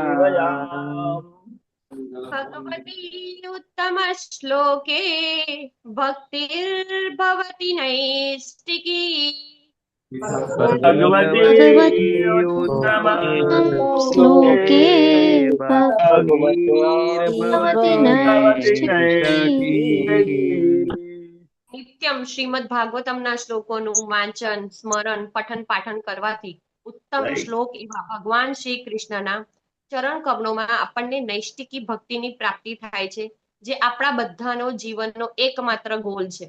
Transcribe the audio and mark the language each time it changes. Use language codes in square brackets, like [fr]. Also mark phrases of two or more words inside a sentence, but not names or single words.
[sa] भगवती उत्तम श्लोके भक्तिर्भवति नैष्टिकी भगवती उत्तम श्लोके भक्तिर्भवति नैष्ठिकी [gu] નિત્યમ શ્રીમદ ભાગવતમના શ્લોકોનું વાંચન સ્મરણ પઠન પાઠન કરવાથી ઉત્તમ શ્લોક એવા ભગવાન શ્રી કૃષ્ણના ચરણ કમળોમાં આપણને નૈષ્ટિકી ભક્તિની પ્રાપ્તિ થાય છે, જે આપણા બધાનો જીવનનો એકમાત્ર ગોલ છે.